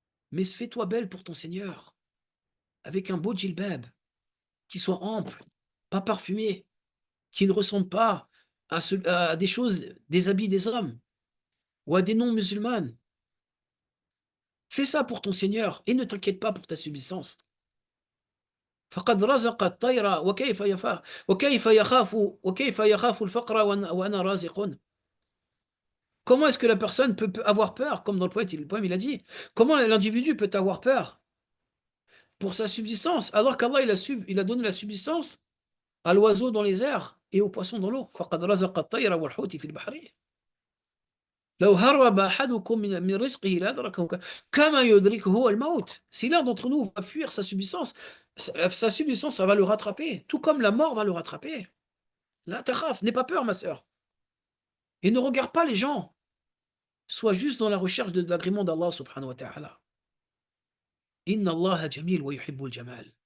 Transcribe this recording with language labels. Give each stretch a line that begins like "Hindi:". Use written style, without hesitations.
French: Mais fais-toi belle pour ton Seigneur, avec un beau djilbab, qui soit ample, pas parfumé, qui ne ressemble pas à des choses, des habits des hommes, ou à des non-musulmanes. Fais ça pour ton Seigneur, et ne t'inquiète pas pour ta subsistance.
Arabic: فقد رزق الطير وكيف يخاف الفقر وأنا رازق.
French: Comment est-ce que la personne peut avoir peur, comme dans le poème il a dit, comment l'individu peut avoir peur pour sa subsistance, alors qu'Allah il a donné la subsistance à l'oiseau dans les airs et au poisson dans l'eau.
Arabic: فقد رزق الطير والحوت في البحر لو هرب أحدكم من رزقه لأدركه كما يدركه هو الموت.
French: Si l'un d'entre nous va fuir sa subsistance, ça va le rattraper, tout comme la mort va le rattraper.
Arabic: La takhaf,
French: n'aie pas peur ma sœur. Et ne regarde pas les gens. Sois juste dans la recherche de l'agrément d'Allah subhanahu wa ta'ala.
Arabic: Inna Allah jamil wa yuhibbul jamal.